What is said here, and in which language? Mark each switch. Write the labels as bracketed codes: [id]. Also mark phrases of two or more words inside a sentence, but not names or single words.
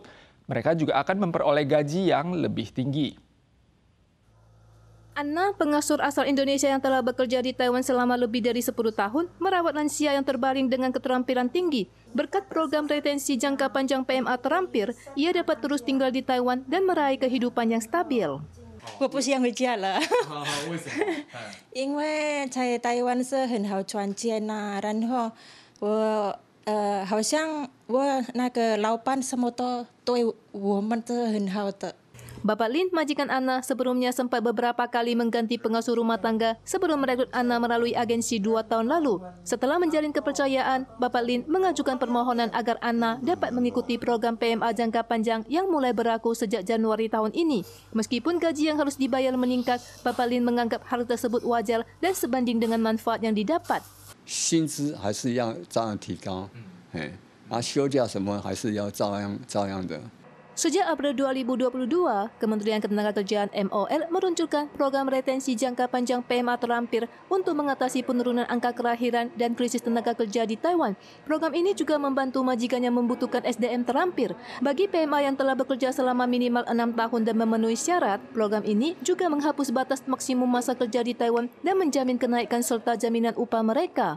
[id] Mereka juga akan memperoleh gaji yang lebih tinggi. Anna, pengasuh asal Indonesia yang telah bekerja di Taiwan selama lebih dari 10 tahun, merawat lansia yang terbaring dengan keterampilan tinggi. Berkat program retensi jangka panjang PMA terampil, ia dapat terus tinggal di Taiwan dan meraih kehidupan yang stabil. [zh] 我不想回家了，为什么？因为在台湾是很好赚钱呐、然后好像我那个老板什么都对我们是很好的。 [id] Bapak Lin, majikan Anna, sebelumnya sempat beberapa kali mengganti pengasuh rumah tangga sebelum merekrut Anna melalui agensi 2 tahun lalu. Setelah menjalin kepercayaan, Bapak Lin mengajukan permohonan agar Anna dapat mengikuti program PMA jangka panjang yang mulai berlaku sejak Januari tahun ini. Meskipun gaji yang harus dibayar meningkat, Bapak Lin menganggap hal tersebut wajar dan sebanding dengan manfaat yang didapat. [zh] 薪资还是要照样提高，休假什么还是要照样的。 [id] Sejak April 2022, Kementerian Ketenagakerjaan MOL meluncurkan program retensi jangka panjang PMA terampil untuk mengatasi penurunan angka kelahiran dan krisis tenaga kerja di Taiwan. Program ini juga membantu majikan yang membutuhkan SDM terampil. Bagi PMA yang telah bekerja selama minimal 6 tahun dan memenuhi syarat, program ini juga menghapus batas maksimum masa kerja di Taiwan dan menjamin kenaikan serta jaminan upah mereka.